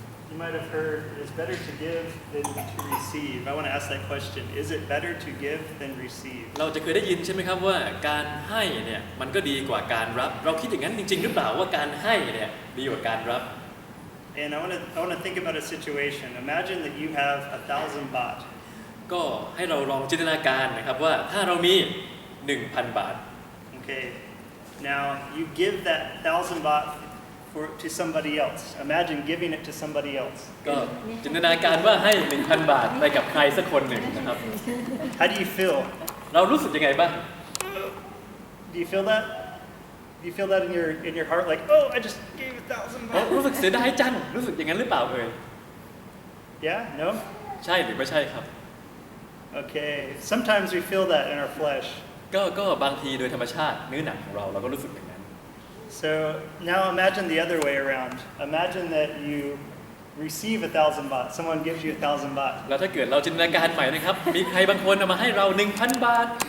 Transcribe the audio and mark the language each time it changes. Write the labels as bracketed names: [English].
[English] You might have heard it's better to give than to receive. I want to ask that question. Is it better to give than receive? [Thai] เราจะเคยได้ยินใช่ไหมครับว่าการให้เนี่ยมันก็ดีกว่าการรับเราคิดอย่างนั้นจริงๆหรือเปล่าว่าการให้เนี่ยดีกว่าการรับ [English] And I want to think about a situation. Imagine that you have 1,000 baht. [Thai] ก็ให้เราลองจินตนาการนะครับว่าถ้าเรามี 1,000 บาท [English] Okay. Now you give that 1,000 baht to somebody else. Imagine giving it to somebody else. [Thai] ก็จินตนาการว่าให้ 1,000 บาทไปกับใครสักคนหนึ่งนะครับ [English] How do you feel? [Thai] เรารู้สึกยังไงบ้าง [English] Do you feel that? Do you feel that in your heart like, "Oh, I just gave 1,000 baht." [Thai] รู้สึกเสียดายจังรู้สึกอย่างนั้นหรือเปล่าเอ่ย [English] Yeah? No? [Thai] ใช่หรือไม่ใช่ครับ [English] Okay. Sometimes we feel that in our flesh. [Thai] ก็บางทีโดยธรรมชาติเนื้อหนังของเราก็รู้สึกอย่างนั้น [English] So now imagine the other way around. Imagine that you receive 1,000 baht. Someone gives you 1,000 baht. [Thai] แล้วถ้าเกิดเราจินตนาการใหม่นะครับมีใครบางคนเอามาให้เรา 1,000 บาท